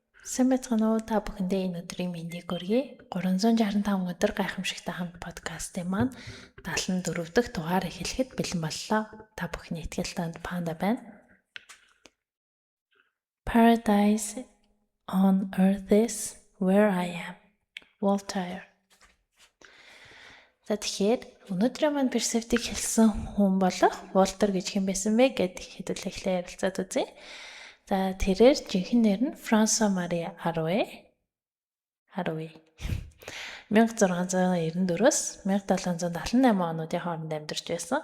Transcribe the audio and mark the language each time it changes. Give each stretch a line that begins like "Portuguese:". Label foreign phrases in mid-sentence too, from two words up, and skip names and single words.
Mongolian: Сайн байцгаана уу? Та бүхэндээ энэ өдрийн мэндийг хүргэе. 365 өдөр гайхамшигтай хамт подкастын маань 74 дахь дугаар эхлэхэд бэлэн боллоо. Та бүхний итгэл танд Панда байна.
English: Paradise on earth is where I am. Voltaire.
Mongolian: Тэгэхээр өнөөдрийн маань перспектив хэлсэн хүн болох Волтер гэж хэн байсан бэ гэд хэдүүлээ ярилцаад үзье. За тэрээр жинхэнэ нэр нь Франсуа Мари Аруэ 1694-с 1778 онуудын хооронд амьдарч байсан.